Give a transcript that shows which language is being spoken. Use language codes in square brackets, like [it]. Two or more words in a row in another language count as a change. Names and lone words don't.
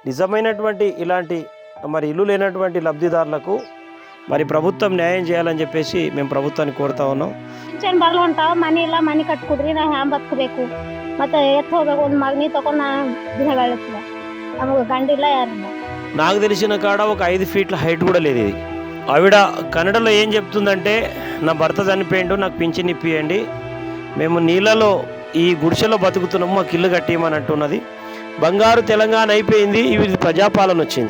[te] నిజమైనటువంటి ఇలాంటి మరి ఇల్లు లేనటువంటి లబ్ధిదారులకు మరి ప్రభుత్వం న్యాయం చేయాలని చెప్పేసి మేము ప్రభుత్వాన్ని కోరుతా ఉన్నాం. [kn] ಪಿಂಚಣಿ ಬರಲ್ಲ ಹೊಂಟಾವ ಮನೆ ಇಲ್ಲ ಮನೆ ಕಟ್ಕೊಡ್ರಿ ನಾವು ಹ್ಯಾಂಗ ಬದುಕಬೇಕು ಮತ್ತೆ ಎತ್ತು ಹೋಗ್ಬೇಕು ಒಂದು ಮಗನಿ ತಗೊಂಡು ನಾ ದಿನಗಳಿರ್ತದೆ ನಮಗೆ ಗಂಡಿಲ್ಲ ಯಾರಿಲ್ಲ. [te] నాకు తెలిసిన కాడ ఒక 5 ఫీట్ల హైట్ కూడా లేదు. ఇది ఆవిడ కన్నడలో ఏం చెప్తుందంటే, నా భర్త చనిపోయిండు, నాకు పింఛన్ ఇప్పియండి, మేము నీళ్ళలో ఈ గుడిసెలో బతుకుతున్నాము, మాకు ఇల్లు కట్టియమని అంటున్నది. బంగారు తెలంగాణ అయిపోయింది, ఇవి ప్రజాపాలన వచ్చింది.